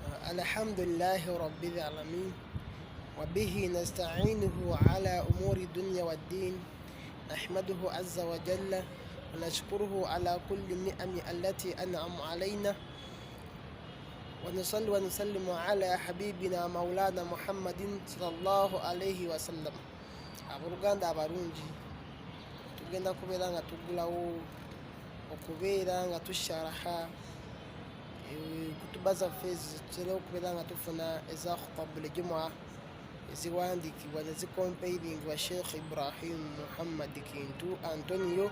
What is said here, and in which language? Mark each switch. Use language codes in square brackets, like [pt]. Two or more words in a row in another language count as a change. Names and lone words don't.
[ar] الحمد لله رب العالمين، وبه نستعينه على أمور الدنيا والدين. نحمده عز وجل ونشكره على كل النعم التي أنعم علينا، ونصلي ونسلم على حبيبنا مولانا محمد صلى الله عليه wasallam. [lg] Abooluganda abalungi, tugenda kubeera nga tuggulawo okubeera nga tusharaha kutuba zaffe zitera okubeera nga tufuna eza [ar] خطب الجمعة [lg] eziwandiikibwa ne zikompairingibwa Sheikh Ibrahim Muhammad Kintu Antonio.